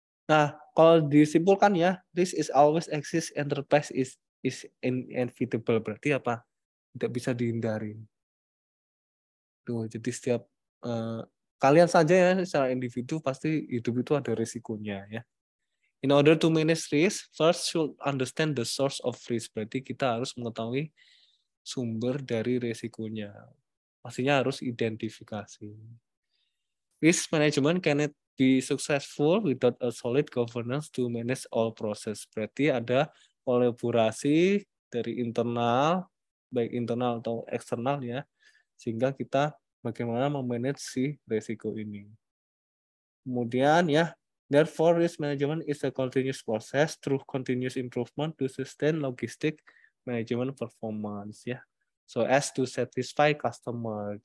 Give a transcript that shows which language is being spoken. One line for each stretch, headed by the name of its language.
Indonesian: Nah, kalau disimpulkan ya,
English: this is always exist, enterprise is inevitable.
Indonesian: Berarti apa? Tidak bisa dihindari. Tuh, jadi setiap kalian saja ya secara individu pasti hidup itu ada risikonya ya.
English: In order to manage risk, first should understand the source of risk.
Indonesian: Berarti kita harus mengetahui sumber dari risikonya. Pastinya harus identifikasi.
English: Risk management cannot be successful without a solid governance to manage all process.
Indonesian: Berarti ada kolaborasi dari internal, baik internal atau eksternal ya, sehingga kita bagaimana memanage si risiko ini. Kemudian ya,
English: therefore risk management is a continuous process through continuous improvement to sustain logistic management performance ya. So as to satisfy customer.